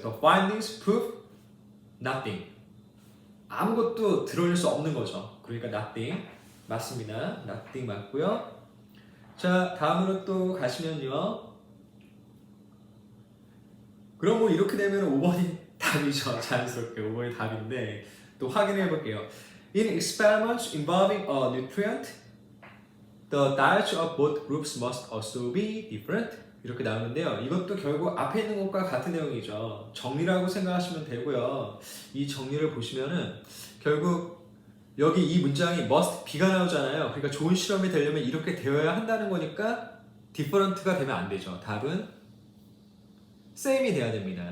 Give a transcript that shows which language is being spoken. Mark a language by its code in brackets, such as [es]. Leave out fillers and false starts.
[en] The findings prove nothing. [ko] 아무것도 드러낼 수 없는 거죠. 그러니까 nothing 맞습니다. nothing 맞고요. 자, 다음으로 또 가시면요. 그럼 뭐 이렇게 되면 5번이 답이죠. 자연스럽게 5번이 답인데 또 확인해 볼게요. [en] In experiments involving a nutrient, the diets of both groups must also be different. [ko] 이렇게 나오는데요. 이것도 결국 앞에 있는 것과 같은 내용이죠. 정리라고 생각하시면 되고요. 이 정리를 보시면은 결국 여기 이 문장이 must be가 나오잖아요. 그러니까 좋은 실험이 되려면 이렇게 되어야 한다는 거니까 different가 되면 안 되죠. 답은 same이 돼야 됩니다.